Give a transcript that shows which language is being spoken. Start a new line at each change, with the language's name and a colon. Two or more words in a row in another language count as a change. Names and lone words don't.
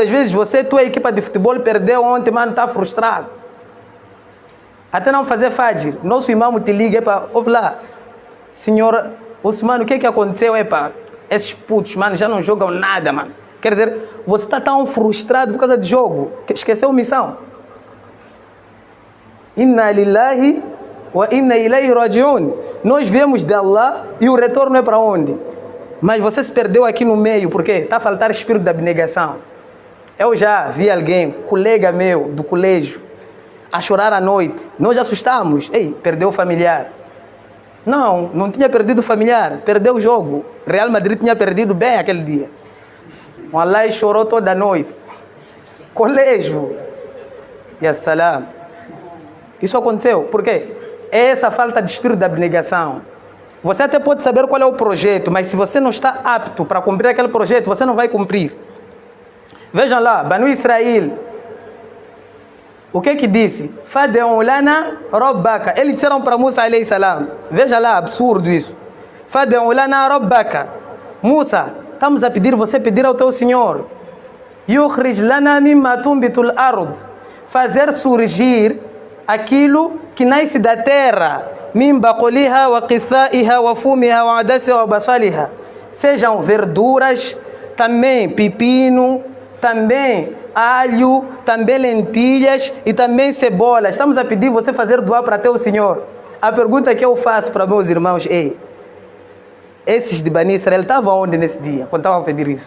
Portuguese: Às vezes tua equipa de futebol perdeu ontem, mano, está frustrado. Até não fazer fajr. Nosso imam te liga, ouve lá. Senhor Osman, o que aconteceu? Esses putos, mano, já não jogam nada, mano. Quer dizer, você está tão frustrado por causa do jogo, que esqueceu a missão.
Arabic: إنا لله وإنا إليه راجعون.
Portuguese: Nós viemos de Allah e o retorno é para onde? Mas você se perdeu aqui no meio, por quê? Está a faltar espírito de abnegação. Eu já vi alguém, colega meu do colégio, a chorar à noite. Nós assustamos. Ei, perdeu o familiar. Não tinha perdido o familiar, perdeu o jogo. Real Madrid tinha perdido bem aquele dia. O Allah chorou toda a noite. Colégio.
Arabic: يا سلام.
Portuguese: Isso aconteceu. Por quê? É essa falta de espírito de abnegação. Você até pode saber qual é o projeto, mas se você não está apto para cumprir aquele projeto, você não vai cumprir. Vejam lá, Banu Israel. O que disse?
Arabic: فادع لنا ربك.
Portuguese: Eles disseram para Musa
Arabic: عليه السلام.
Portuguese: Veja lá, absurdo isso.
Arabic: فادع لنا ربك.
Portuguese: Musa, estamos a pedir, você pedir ao teu Senhor.
Arabic: يخرج لنا مما تنبت الأرض.
Portuguese: Fazer surgir aquilo que nasce da terra.
Arabic: من بقلها وقثائها وفومها وعدسها وبصلها.
Portuguese: Sejam verduras, também pepino, também alho, também lentilhas e também cebola. Estamos a pedir você fazer doar para teu Senhor. A pergunta que eu faço para meus irmãos é: esses de Bani Israel estavam onde nesse dia, quando estavam a pedir isso?